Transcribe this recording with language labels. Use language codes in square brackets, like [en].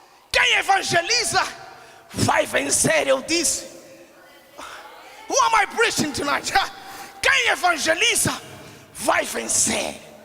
[pt] Quem evangeliza vai vencer. Eu disse, [en] who am I preaching tonight? [pt] Quem evangeliza vai vencer.